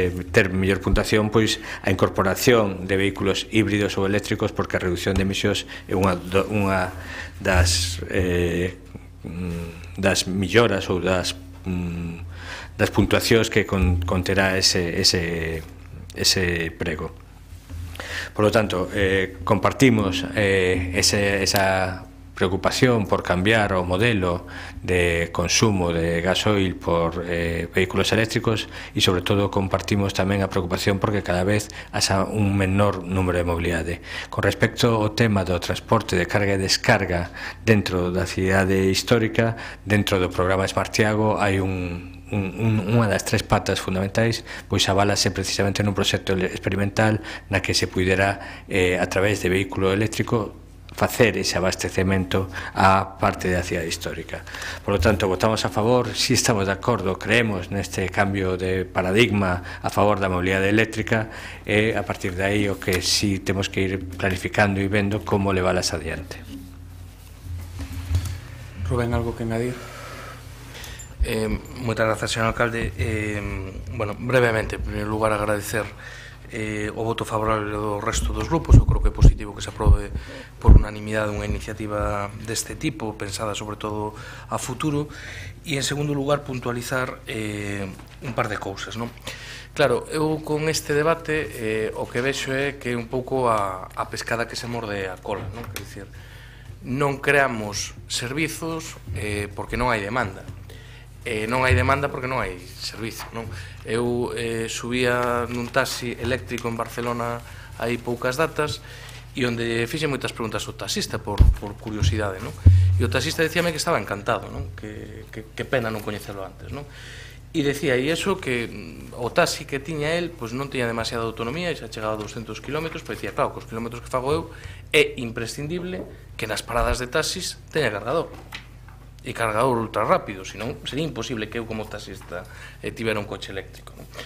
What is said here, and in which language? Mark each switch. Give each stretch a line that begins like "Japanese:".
Galician: ter mellor puntuación, pois a incorporación de vehículos híbridos ou eléctricos, porque a reducción de emisións é unha das melloras ou das puntuacións que conterá ese prego.
Spanish: Por lo tanto,
Galician: compartimos esa preocupación por cambiar o modelo de consumo de gasoil por vehículos eléctricos e, sobre todo, compartimos tamén a preocupación porque cada vez haxa un menor número de mobilidade. Con respecto ao tema do transporte de carga e descarga dentro da cidade histórica, dentro do programa Smartiago hai unha das tres patas fundamentais, pois aválase precisamente nun proxecto experimental na que se pudera, a través de vehículo eléctrico, facer ese abastecemento á parte da cidade histórica.
Spanish: Por lo tanto,
Galician: votamos a favor, si estamos de acordo, creemos neste cambio de paradigma a favor da mobilidade eléctrica e a partir de aí o que si temos que ir planificando e vendo como leválas adiante.
Spanish: Rubén, algo que añadir?
Galician: Moitas grazas, señor alcalde. Bueno, brevemente, en primeiro lugar, agradecer o voto favorable do resto dos grupos. Eu creo que é positivo que se aprobe por unanimidade unha iniciativa deste tipo, pensada sobre todo a futuro. E, en segundo lugar, puntualizar un par de cousas, non? Claro, eu con este debate o que vexo é que é un pouco a pescada que se morde a cola, non? Quer dicir, non creamos servizos porque non hai demanda. Non hai demanda porque non hai servizo, non? Eu subía nun taxi eléctrico en Barcelona hai poucas datas e onde fixe moitas preguntas ao taxista por curiosidade, non? E o taxista decíame que estaba encantado, non? Que pena non coñecelo antes, non? E decía, e iso que o taxi que tiña el pois non tiña demasiada autonomía e xa chegaba a 200 km, pois decía, claro, cos kilómetros que fago eu é imprescindible que nas paradas de taxis teña cargador e cargador ultra rápido, senón sería imposible que eu como taxista tivera un coche eléctrico, non?